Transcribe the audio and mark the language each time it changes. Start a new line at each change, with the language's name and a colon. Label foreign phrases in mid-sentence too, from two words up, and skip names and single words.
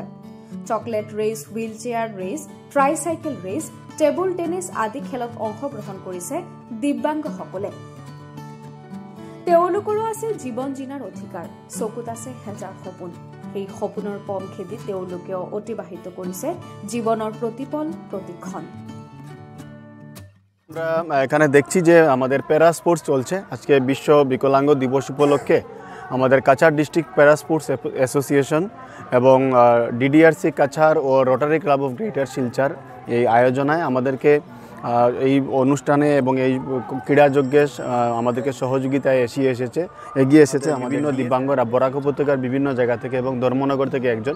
Assamese: চকলেট ৰেচ, হুইল চেয়াৰ ৰেচ, ট্ৰাইচাইকেল ৰেচ, টেবুল টেনিছ আদি খেলত অংশগ্ৰহণ কৰিছে দিব্যাংগসকলে। তেওঁলোকৰো আছে জীৱন জীনাৰ অধিকাৰ, চকুত আছে হেজাৰ সপোন। এই সপোনৰ পম খেদি তেওঁলোকেও অতিবাহিত কৰিছে
Bangla: জীবনের প্রতিপল প্রতিক্ষণ। আমরা এখানে দেখছি যে আমাদের প্যারা স্পোর্টস চলছে। আজকে বিশ্ব বিকলাঙ্গ দিবস উপলক্ষে আমাদের কাছাড় ডিস্ট্রিক্ট প্যারা স্পোর্টস অ্যাসোসিয়েশন এবং DDRC কাছাড় ও রোটারি ক্লাব অফ গ্রেটার শিলচর এই আয়োজনায় আমাদেরকে এই অনুষ্ঠানে এবং এই ক্রীড়াযজ্ঞে আমাদেরকে সহযোগিতায় এগিয়ে এসেছে বিভিন্ন দিব্যাঙ্গরা বরাক উপত্যকার বিভিন্ন জায়গা থেকে এবং ধর্মনগর থেকে একজন।